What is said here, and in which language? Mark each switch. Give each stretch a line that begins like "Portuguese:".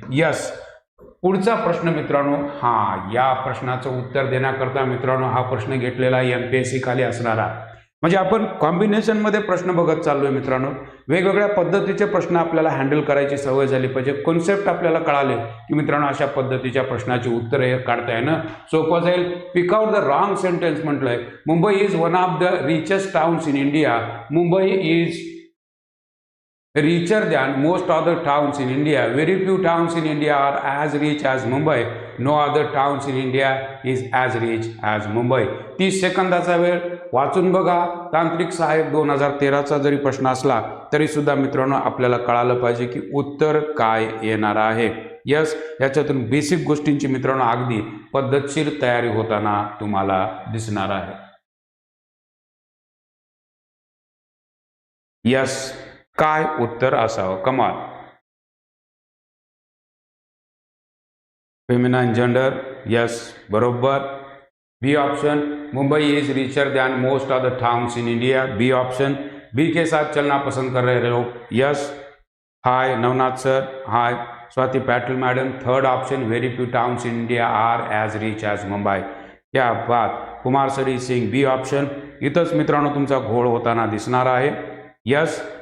Marathi: Yes, पुढचा प्रश्न मित्रांनो, या प्रश्नाचं उत्तर देण्याकरता मित्रांनो हा प्रश्न घेतलेला MPSC खाली असणारा, म्हणजे आपण कॉम्बिनेशनमध्ये प्रश्न बघत चाललोय मित्रांनो. वेगवेगळ्या पद्धतीचे प्रश्न आपल्याला हँडल करायची सवय झाली पाहिजे. कॉन्सेप्ट आपल्याला कळाले की मित्रांनो अशा पद्धतीच्या प्रश्नाची उत्तरे काढता येणं सोपं जाईल.
English: Pick out the wrong sentence म्हटलंय. Mumbai is one of the richest towns in India. Mumbai is richer than most other towns in India. Very few towns in India are as rich as Mumbai. No other towns in India is as rich as Mumbai.
Marathi: 30 सेकंदाचा वेळ. वाचून बघा. तांत्रिक सहाय्यक 2013चा जरी प्रश्न असला तरी सुद्धा मित्रांनो आपल्याला कळालं पाहिजे की उत्तर काय येणार आहे. यस, याच्यातून बेसिक गोष्टींची मित्रांनो अगदी पद्धतशीर तयारी होताना तुम्हाला दिसणार आहे. यस, काय उत्तर असावं? कमाल.
English: Feminine gender. Yes, बरोबर. B option. Mumbai is richer than most of the towns in India. B option. B
Hindi: के साथ चलना पसंद कर रहे लोग,
English: Yes. Hi Navnath sir, hi Swati Patil madam, third option, very few towns in India are as rich as Mumbai,
Hindi: क्या बात।
English: Kumar sir is saying B option.
Marathi: इथंच मित्रांनो तुमचा घोळ होताना दिसणार आहे, यस।